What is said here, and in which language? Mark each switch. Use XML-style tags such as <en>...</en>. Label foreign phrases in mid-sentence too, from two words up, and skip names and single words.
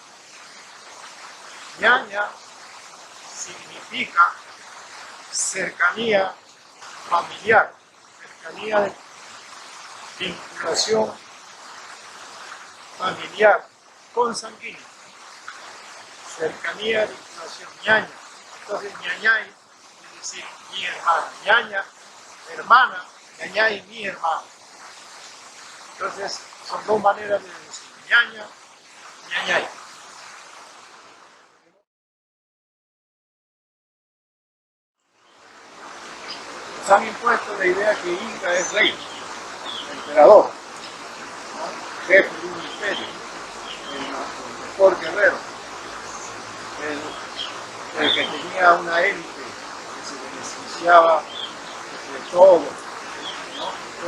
<es>Ñaña significa cercanía familiar, cercanía de vinculación familiar, consanguíneo, cercanía, vinculación, ñaña. Entonces, ñañay es decir, mi hermana, ñaña, hermana, ñañay, mi hermana. Entonces, son dos maneras de decir ñaña, ñañay. Nos han impuesto la idea que Inca es rey, emperador, ¿no? Jefe de un imperio, el mejor guerrero, el que tenía una élite que se beneficiaba de todo, ¿no?</es>